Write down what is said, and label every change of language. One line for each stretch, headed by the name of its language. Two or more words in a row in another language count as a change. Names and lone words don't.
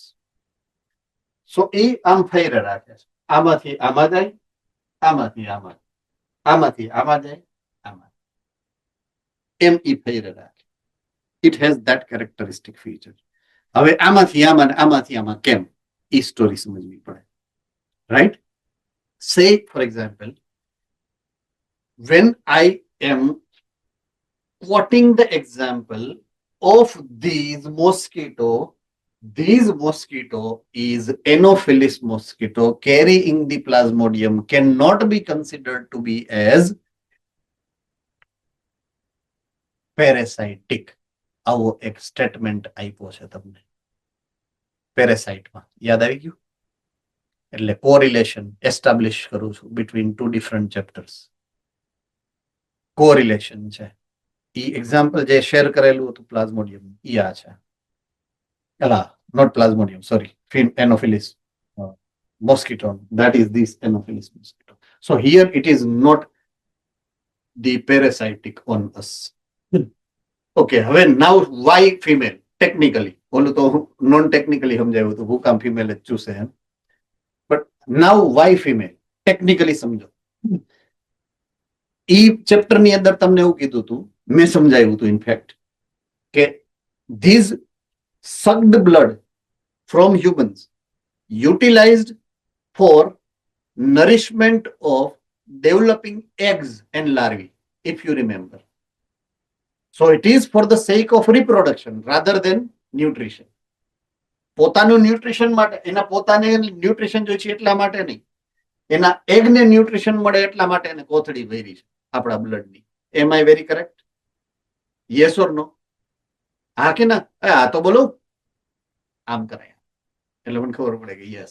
Gujarati: સો એ આમ ફેરે રાખે છે, આમાંથી આમાં જાય, આમાંથી આમાં, આમાંથી આમાં જાય, આમાં, એમ ઈ ફેરે રાખે.
English: It has that characteristic feature.
Gujarati: હવે આમાંથી આમાં, આમાંથી આમાં કેમ, ઈ સ્ટોરી સમજવી પડે. રાઈટ?
English: Say, for example, when I am quoting the example of this mosquito is Anopheles mosquito carrying the plasmodium, cannot be considered to be as parasitic.
Gujarati: આવો એક સ્ટેટમેન્ટ આપ્યો છે તમને પેરેસાઇટમાં. યાદ આવી ગયું? એટલે
English: correlation establish
Gujarati: કરું છું
English: between two different chapters.
Gujarati: કોરિલેશન છે. ઈ એક્ઝામ્પલ જે શેર કરેલું હતું પ્લાઝ્મોડિયમ, ઈ આ છે. એલા નોટ પ્લાઝ્મોડિયમ, સોરી,
English: Anopheles mosquito. That is this Anopheles mosquito. So here it is not the parasitic on us. Okay, હવે now why female? Technically,
Gujarati: ઓલું તો
English: non technically
Gujarati: સમજાયું હતું, હું કામ ફિમેલ જ ચૂસે એમ.
English: But now why female technically સમજો.
Gujarati: ઈ ચેપ્ટર ની અંદર તમને એવું કીધું હતું, મેં સમજાવ્યું હતું ઇનફેક્ટ, કે
English: These sucked blood from humans utilized for nourishment of developing eggs and larvae, if you remember. So it is for the sake of reproduction rather than nutrition.
Gujarati: પોતાનું ન્યુટ્રિશન માટે, એના પોતાને ન્યુટ્રિશન જોઈએ છે એટલા માટે નહીં, એના એગને ન્યુટ્રિશન મળે એટલા માટે એને કોથળી ભરી છે આપણા બ્લડની.
English: Am I very correct? Yes or no? હા કે ના?
Gujarati: આ તો બોલો, આમ કરાય એટલે મને ખબર પડે કે યસ.